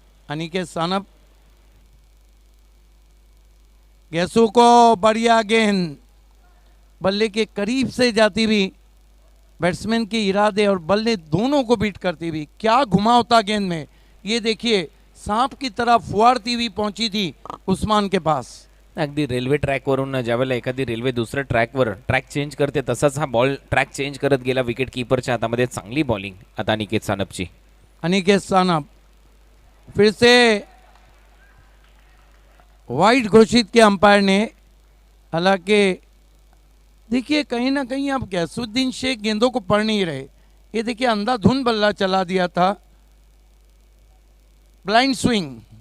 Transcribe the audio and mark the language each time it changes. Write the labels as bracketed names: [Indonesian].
[Hindi] अनिकेत सानप, गैसू को बढ़िया गेंद, बल्ले के करीब से जाती हुई, बैट्समैन के इरादे और बल्ले दोनों को बीट करती हुई, क्या घुमावता गेंद में, ये देखिए सांप की तरह फुवारती हुई पहुंची थी उस्मान के पास। [Marathi] अगदी रेल्वे ट्रॅकवरून ज्यावेळेला एखादी रेल्वे दुसऱ्या ट्रॅकवर ट्रॅक चेंज करते तसाच हा बॉल ट्रॅक चेंज करत गेला विकेट कीपरच्या हातामध्ये। चांगली बॉलिंग आता अनिकेत सानपची। [Hindi] अनिकेत सानप फिर से वाइड घोषित किया अंपायर ने। हालांकि देखिए कहीं ना कहीं अब गैसुद्दीन शेख गेंदों को पढ़ नहीं रहे। ये देखिए अंधाधुंध बल्ला चला दिया था, ब्लाइंड स्विंग।